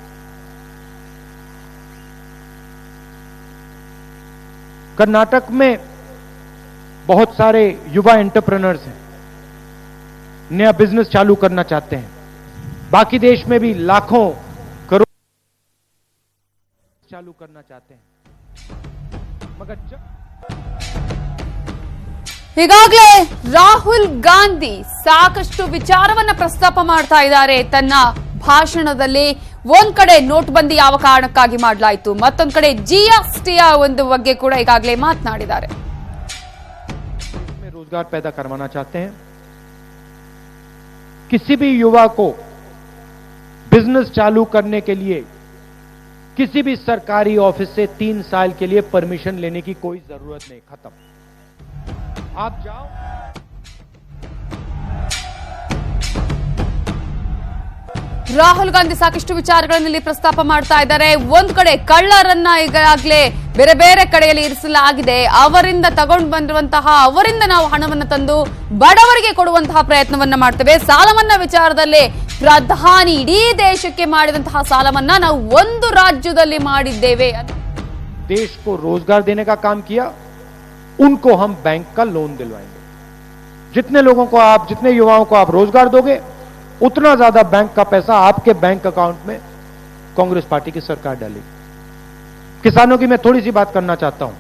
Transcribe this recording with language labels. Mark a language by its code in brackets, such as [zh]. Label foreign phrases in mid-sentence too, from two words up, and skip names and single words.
[hi] कर्नाटक में बहुत सारे युवा एंटरप्रेन्योर्स हैं, नया बिजनेस चालू करना चाहते हैं। बाकी देश में भी लाखों करोड़ चालू करना चाहते हैं, मगर [kn] ಈಗಾಗಲೇ ರಾಹುಲ್ ಗಾಂಧಿ ಸಾಕಷ್ಟು ವಿಚಾರವನ್ನ ಪ್ರಸ್ತಾಪ ಮಾಡ್ತಾ ಇದ್ದಾರೆ ತನ್ನ ಭಾಷಣದಲ್ಲಿ. ಒಂದ್ ಕಡೆ ನೋಟ್ಬಂದಿ ಯಾವ ಕಾರಣಕ್ಕಾಗಿ ಮಾಡಲಾಯಿತು, ಮತ್ತೊಂದ್ ಕಡೆ ಜಿಎಸ್ಟಿಯ ಒಂದು ಬಗ್ಗೆ ಕೂಡ ಈಗಾಗಲೇ ಮಾತನಾಡಿದ್ದಾರೆ. [hi] रोजगार पैदा करवाना चाहते हैं। किसी भी युवा को बिजनेस चालू करने के लिए किसी भी सरकारी ऑफिस से 3 साल के लिए परमिशन लेने की कोई जरूरत नहीं। खत्म। आप जाओ, [kn] ರಾಹುಲ್ ಗಾಂಧಿ ಸಾಕಷ್ಟು ವಿಚಾರಗಳಲ್ಲಿ ಪ್ರಸ್ತಾಪ ಮಾಡ್ತಾ ಇದ್ದಾರೆ. ಒಂದ್ ಕಡೆ ಕಳ್ಳರನ್ನ ಈಗಾಗಲೇ ಬೇರೆ ಬೇರೆ ಕಡೆಯಲ್ಲಿ ಇರಿಸಲಾಗಿದೆ, ಅವರಿಂದ ತಗೊಂಡು ಬಂದಿರುವಂತಹ ಅವರಿಂದ ನಾವು ಹಣವನ್ನು ತಂದು ಬಡವರಿಗೆ ಕೊಡುವಂತಹ ಪ್ರಯತ್ನವನ್ನ ಮಾಡ್ತೇವೆ. ಸಾಲ ಮನ್ನಾ ವಿಚಾರದಲ್ಲಿ ಪ್ರಧಾನಿ ಇಡೀ ದೇಶಕ್ಕೆ ಮಾಡಿದಂತಹ ಸಾಲ ಮನ್ನಾ ನಾವು ಒಂದು ರಾಜ್ಯದಲ್ಲಿ ಮಾಡಿದ್ದೇವೆ. [hi] देश को रोजगार देने का काम किया, उनको हम बैंक का लोन दिलवाएंगे। जितने लोगों को आप, जितने युवाओं को आप रोजगार दोगे, उतना ज्यादा बैंक का पैसा आपके बैंक अकाउंट में कांग्रेस पार्टी की सरकार डालेगी। किसानों की मैं थोड़ी सी बात करना चाहता हूं।